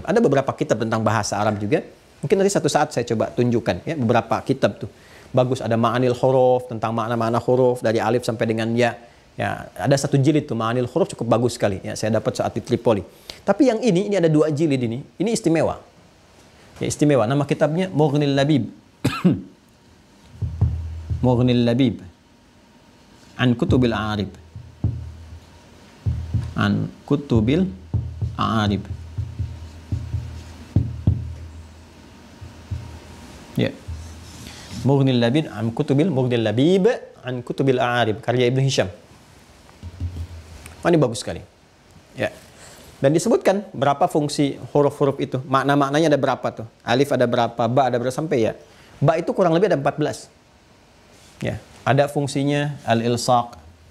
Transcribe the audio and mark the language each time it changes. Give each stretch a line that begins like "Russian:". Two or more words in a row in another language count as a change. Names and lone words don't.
Indonesian: Ada beberapa kitab tentang bahasa Arab juga. Mungkin nanti satu saat saya coba tunjukkan ya, beberapa kitab tuh. Bagus, ada Ma'anil Huruf, tentang makna-makna huruf dari alif sampai dengan ya. Ya, ada satu jilid tuh Ma'anil Huruf, cukup bagus sekali ya, saya dapat saat di Tripoli. Tapi yang ini ada 2 jilid ini istimewa. Ya, istimewa. Nama kitabnya Mughnil Labib. Mughnil Labib an Kutubil Arib. An Kutubil Arib. Ya. Mughnil Labib an Mughnil Labib an Kutubil Arib, karya Ibnu Hisham. Ini bagus sekali. Ya. Dan disebutkan berapa fungsi huruf-huruf itu. Makna-maknanya ada berapa tuh? Alif ada berapa, ba ada berapa, sampai ya. Ba itu kurang lebih ada 14. Ya, ada fungsinya al-ilsaq.